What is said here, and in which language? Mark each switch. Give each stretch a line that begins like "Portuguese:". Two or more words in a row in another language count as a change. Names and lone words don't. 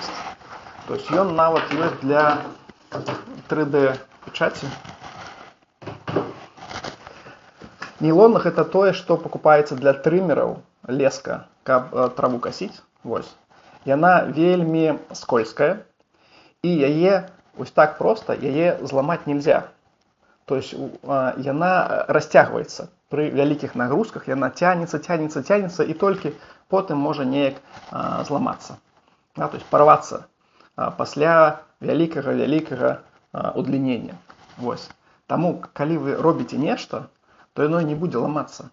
Belarusian: То есть ён нават ёсць для 3D печаці. Нейлон гэта тое, што пакупаецца для трымераў леска, каб траву касіць. Вось. Яна вельмі скользкая, і яе вось так проста яе зламаць нельзя. То есть яна расцягваецца. Пры вялікіх нагрузках яна цянецца, і толькі потым можа неяк зламацца. То есть парвацца пасля вялікага удлінення. Вось. Таму, калі вы робіце нешта, то яно не будзе ламацца.